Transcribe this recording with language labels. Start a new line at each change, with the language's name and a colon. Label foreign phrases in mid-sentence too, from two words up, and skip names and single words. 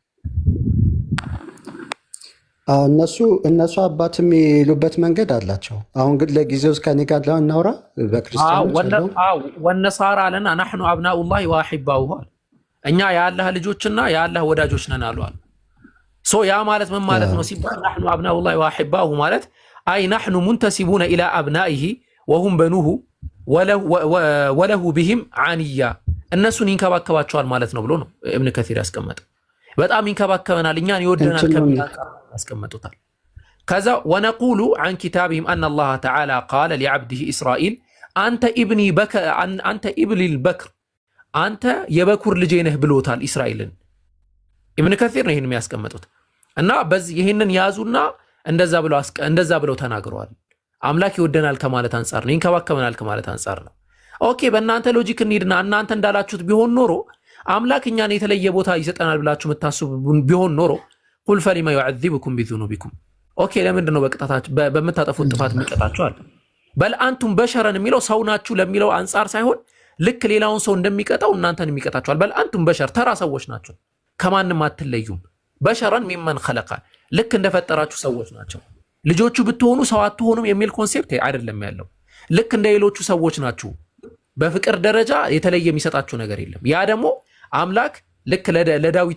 Amharic: እነሱ አባት የሚሉበት መንገድ አላቸው። አሁን ግን ለጊዜው ከኔ ጋር እናውራ። በክርስቲያኖች ወነሳራ አለና
Arabic: نحن أبناء الله وأحباؤه፣
Amharic: እኛ የአላህ ልጆችና የአላህ ወዳጆች ነን አሉ። ያ ማለት ምን ማለት ነው ሲባል
Arabic: نحن أبناء الله وأحباؤه
Amharic: ማለት አይ
Arabic: نحن منتسبون إلى أبنائه وهم بنوه وله بهم عنيا
Amharic: እነሱን ይንከባከባቸዋል ማለት ነው ብሎ ነው ኢብኑ ከሲር ያስቀመጠ። በጣም ይንከባከበናል እኛን ይወደናል ከሚል ያስቀመጡታል። ከዛ ወነቁሉ
Arabic: عن كتابهم أن الله تعالى قال لعبده إسرائيل أنت ابني أنت ابن البكر
Amharic: አንተ የበኩር ልጄ ነህ ብሎታል እስራኤልን። ኢብኑ ከሲር ነው ይሄን የሚያስቀምጡት እና በዚህ ይሄንን ያዙና እንደዛ ብለው ተናግረዋል። አምላክ ይወደናል ከማለት አንፃር ነው፣ ይንከባከበናል ከማለት አንፃር ነው። ኦኬ በእናንተ ሎጂክ እንሂድና እናንተ እንዳላችሁት ቢሆን ኖሮ አምላክ እኛን የተለየ ቦታ ይሰጠናል ብላችሁ የምታስቡ ቢሆን ኖሮ
Arabic: قل فلم يعذبكم
Amharic: بذنوبكم ኦኬ ለምንድን ነው በቅጣታችሁ በመታጠፉት ጥፋት የሚቀጣችሁ አለ።
Arabic: بل أنتم بشر
Amharic: የሚለው ሰው ናችሁ ለሚለው አንፃር ሳይሆን ልክ ሌላውን ሰው እንደሚቀጣው እናንተን የሚቀጣችኋል።
Arabic: بل أنتم بشر
Amharic: ተራ ሰዎች ናቸው፣ ከማንም አትለዩም።
Arabic: بشر ممن خلق
Amharic: ልክ እንደፈጠራችሁ ሰዎች ናቸው። ልጆቹ ብትሆኑ ሰው አትሆኑም የሚል ኮንሴፕት አይደለም ያለው። ልክ እንደ ሌሎቹ ሰዎች ናችሁ። በፍቅር ደረጃ የተለየ የሚሰጣችሁ ነገር የለም። ያ ደግሞ አምላክ ልክ ለዳዊት